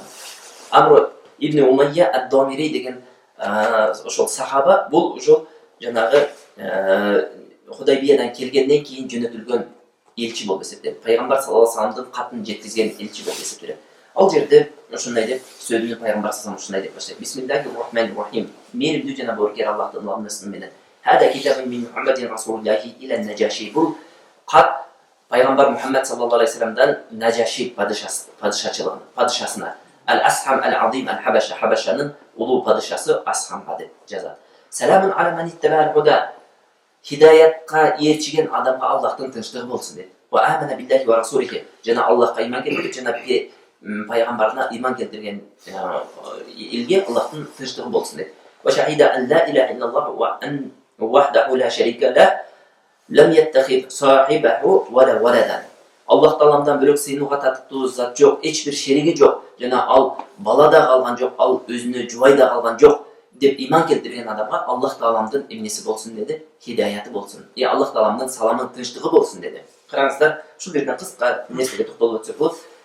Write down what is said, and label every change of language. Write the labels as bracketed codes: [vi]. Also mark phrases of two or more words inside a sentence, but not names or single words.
[ky] Амр ибн Умайя ад-Дамири деген ошол сахаба бул ошол жанагы Худайбиядан келгенден кейін жөнөтүлгөн элчи болуп эсептелет. Пайгамбар [ar] صلى الله عليه وسلم [ky] катын жеткизген элчи болуп эсептелет. Ал жерде ушундай деп сөзүнү пайгамбар саллаллаху ушундай деп баштайт. [ar] بسم الله الرحمن الرحيم. [ky] Мейиримдүү жана боорукер Аллахтын ламнысы менен. [ar] هذا كتاب من محمد رسول الله إلى النجاشي. [ky] Бул кат пайгамбар Мухаммад [ar] صلى الله عليه وسلم [ky] Наджаши падышасына [ar] الأصحم العظيم الحبشة, [ky] Хабашанын улуу падышасы Асхамга деп жазат. [ar] سلام على من اتبع الهدى. [ky] Хидаятка ээрчиген адамга Аллахтын тынчтыгы болсун дейт. [ar] وآمن بالله ورسوله. [ky] Жана Аллахка иман келтирген, жана пайгамбарына иман келтирген элге Аллахтын тынчтыгы болсун дейт. [ar] وشهد أن لا إله إلا الله وأن وحده لا شريك له لم يتخذ صاحبة ولا ولدا. [ky] Аллах Тааламдан бөлөк сыйынууга татыктуу зат жок, эч бир шериги жок. Жана ал бала да калган жок, ал өзүнө жубай да калган жок деп иман келтирген адамга Аллах Тааламдын эмнеси болсун деди? Хидаяты болсун. Аллах Тааламдын саламы, тынчтыгы болсун деди. Караңыздар, ушул жерден кыска нерсеге токтолуп өтсөк болот.